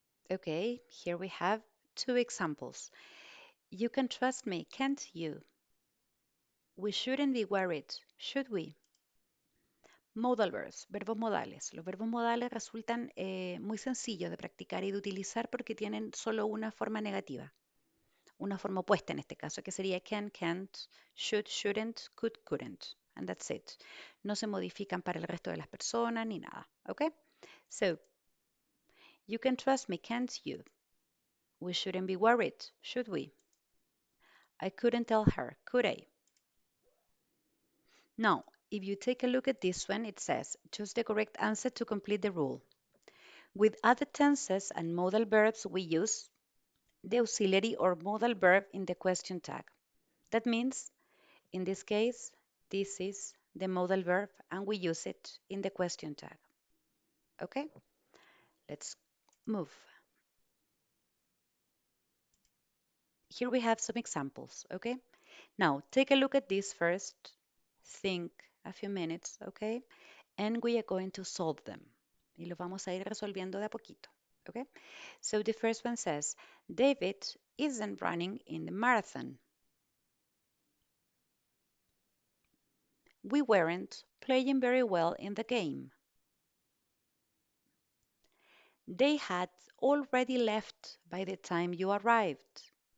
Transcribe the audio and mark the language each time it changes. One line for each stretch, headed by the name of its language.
English: Okay, here we have two examples. You can trust me, can't you? We shouldn't be worried, should we? Modal verbs,
Spanish: verbos modales. Los verbos modales resultan muy sencillos de practicar y de utilizar porque tienen solo una forma negativa, una forma opuesta en este caso, que sería can, can't, should, shouldn't, could, couldn't.
English: And that's it.
Spanish: No se modifican para el resto de las personas ni nada.
English: Okay? So, you can trust me, can't you? We shouldn't be worried, should we? I couldn't tell her, could I? Now, if you take a look at this one, it says choose the correct answer to complete the rule. With other tenses and modal verbs, we use the auxiliary or modal verb in the question tag. That means, in this case, this is the modal verb and we use it in the question tag. Okay, let's move. Here we have some examples. Okay, now take a look at this first. Think a few minutes. Okay, and we are going to solve them.
Spanish: Y lo vamos a ir resolviendo de a poquito.
English: Okay, so the first one says, David isn't running in the marathon. We weren't playing very well in the game. They had already left by the time you arrived.